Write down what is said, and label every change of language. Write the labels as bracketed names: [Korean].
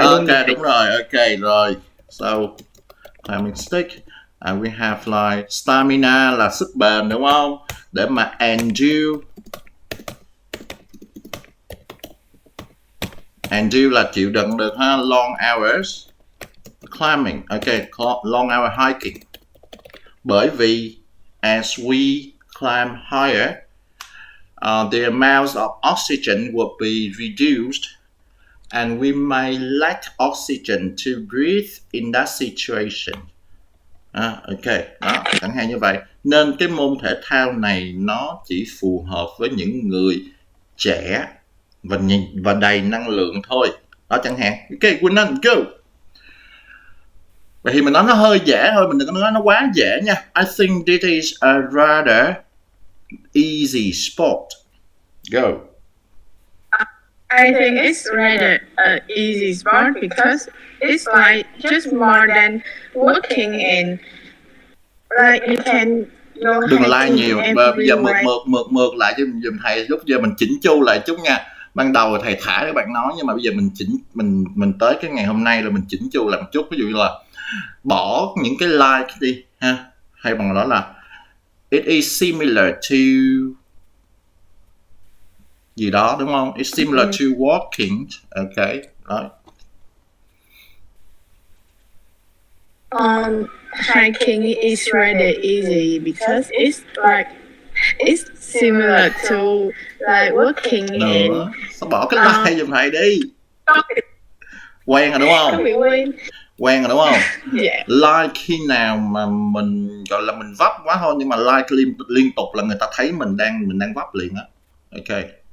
[English] Ok, [Vietnamese] đúng rồi. [English] Ok, rồi. So, climbing stick. We have like stamina [Vietnamese] là sức bền đúng không? Để mà endure. Endure là chịu đựng được ha. [English] Long hours climbing. Ok, long hour hiking. [Vietnamese] Bởi vì [English] as we climb higher, the amount of oxygen will be reduced, and we may lack oxygen to breathe in that situation. [Vietnamese] Ok, đó, chẳng hạn như vậy. Nên cái môn thể thao này nó chỉ phù hợp với những người trẻ và đầy năng lượng thôi. Đó chẳng hạn. Ok, Quỳnh Anh, go. Vậy thì mình nói nó hơi dễ thôi, mình đừng có nói nó quá dễ nha. [English] I think this is a rather easy sport. Go. I think it's rather an easy sport because it's like just more than working and like you can go [Vietnamese] Đừng like [English] hiking [Vietnamese] nhiều. Bây giờ [English] everywhere. [Vietnamese] mượt lại cho giùm thầy lúc giờ mình chỉnh chu lại chút nha. Ban đầu thầy thả các bạn nói nhưng mà bây giờ mình tới cái ngày hôm nay rồi mình chỉnh chu lại một chút. Ví dụ như là bỏ những cái like đi ha, hay bằng đó là [English] it is similar to [Vietnamese] gì đó đúng không? [English] It's similar to walking. Ok, [Vietnamese] rồi. [English] Hiking is rather easy because it's similar to like working [Vietnamese] Nữa. Sao bỏ cái like giùm thầy đi. Quen rồi đúng không? Quen rồi đúng không? [English] Yeah. [Vietnamese] Like khi nào mà mình gọi là mình vấp quá thôi, nhưng mà like liên tục là người ta thấy mình đang vấp liền á. Ok.